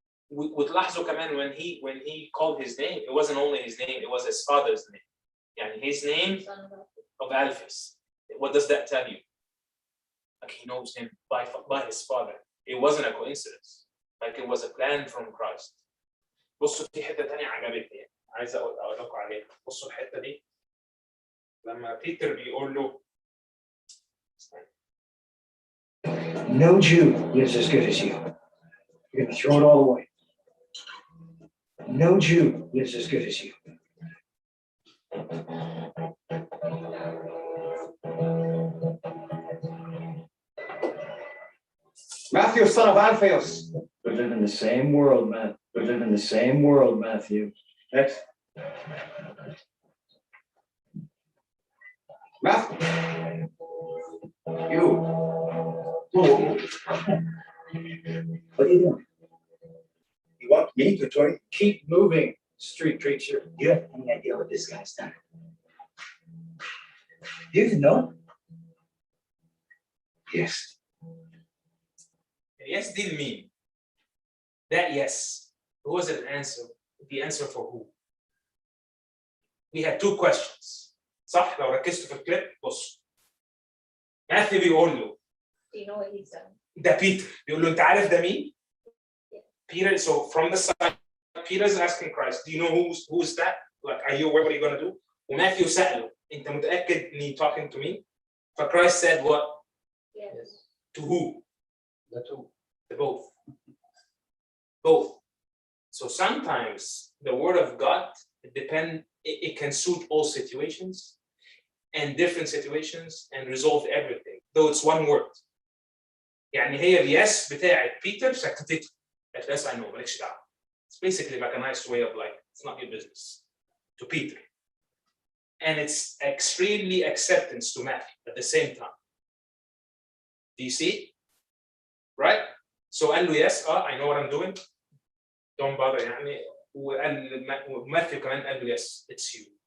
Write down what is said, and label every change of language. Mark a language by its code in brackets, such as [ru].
[ar] وتلاحظوا كمان [en] when he called his name, it wasn't only his name, it was his father's name. [ar] يعني [en] his name of Alphaeus. What does that tell you? Like he knows him by his father. It wasn't a coincidence. Like it was a plan from Christ. [ar] بصوا في حتة تانية عجبتني عايز أقول لكم عليها. بصوا الحتة دي لما بيتر بيقول له [en] No Jew lives as good as you. You're gonna throw it all away. No Jew lives as good as you. Matthew, son of Alphaeus. We live in the same world, man. We live in the same world, Matthew. Next. Matthew. You. What are you doing? You want me to join? Keep moving, street preacher. You have any idea what this guy's done? You even know him? Yes. yes didn't mean that yes. It was an answer. The answer for who? We had 2 questions. [ar] صح لو ركزتوا في الكليب بص. ماثيو بيقول له [en] Do you know what he's done? [ar] ده بيتر بيقول له انت عارف ده مين؟ [en] Peter, so from the side, Peter is asking Christ, do you know who's that? Like, are you aware what you're gonna do? [ar] وماثيو سأله انت متأكد اني [en] talking to me? فChrist said what? Yes. To who? The two. To both. Both. So sometimes the word of God it can suit all situations and different situations and resolve everything, though it's one word. [ar] يعني هي اليس بتاعت بيتر سكتته. [en] Yes, I know, [ar] مالكش دعوة. [en] It's basically like a nice way of like, it's not your business. To Peter. And it's extremely acceptance to Matthew at the same time. Do you see? Right? So [ar] قال له [en] yes, I know what I'm doing. Don't bother [ar] يعني. وقال ماثيو كمان قال له [en] yes, it's you.